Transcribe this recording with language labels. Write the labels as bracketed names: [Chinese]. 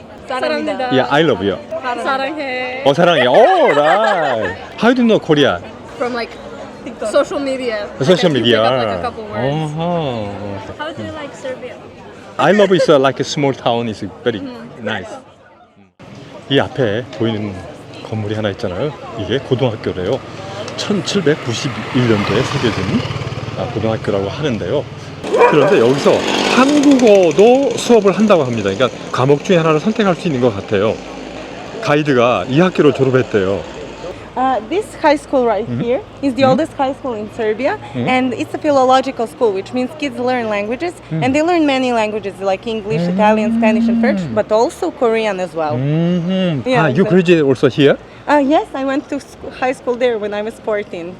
[Korean] 사랑합니다. [English] Yeah, I love you. [Korean] 사랑해. 사랑해. [English] Oh, right. How do you know Korea? From like social media. Social I can media. pick up like a couple words. Uh-huh. How do you like Serbia? I love is like a small town. It's very nice. [Korean] 이 앞에 보이는 건물이 하나 있잖아요. 이게 고등학교래요. 1791년도에 세워진 고등학교라고 하는데요. 그런데 여기서 한국어도 수업을 한다고 합니다. 그러니까 과목 중에 하나를 선택할 수 있는 것 같아요. 가이드가 이 학교를 졸업했대요. [English] This high school right here is the oldest high school in Serbia, and it's a philological school, which means kids learn languages, and they learn many languages like English, Italian, Spanish, and French, but also Korean as well. Yeah, you graduated also here? Yes, I went to high school there when I was 14.